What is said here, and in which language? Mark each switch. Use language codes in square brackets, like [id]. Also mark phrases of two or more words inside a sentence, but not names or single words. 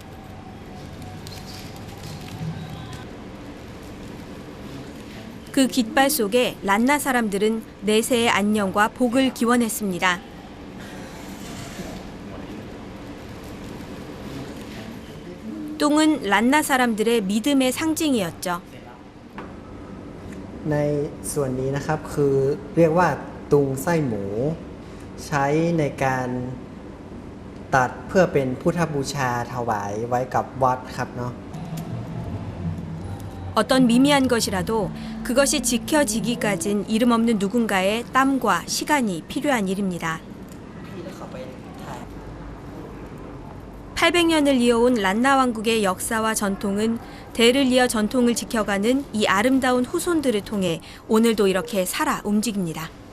[ko] 그 깃발 속에 란나 사람들은 내세의 안녕과 복을 기원했습니다. 뚱은 란나 사람들의 믿음의 상징이었죠. [th] ในส่วนนี้นะครับคือเรียกว่าตุงไส้หมูใช้ในการตัดเพื่อเป็นพุทธบูชาถวายไว้กับวัดครับเนาะ [ko] 어떤 미미한 것이라도 그것이 지켜지기까진 이름 없는 누군가의 땀과 시간이 필요한 일입니다. 800년을 이어온 란나 왕국의 역사와 전통은 대를 이어 전통을 지켜가는 이 아름다운 후손들을 통해 오늘도 이렇게 살아 움직입니다.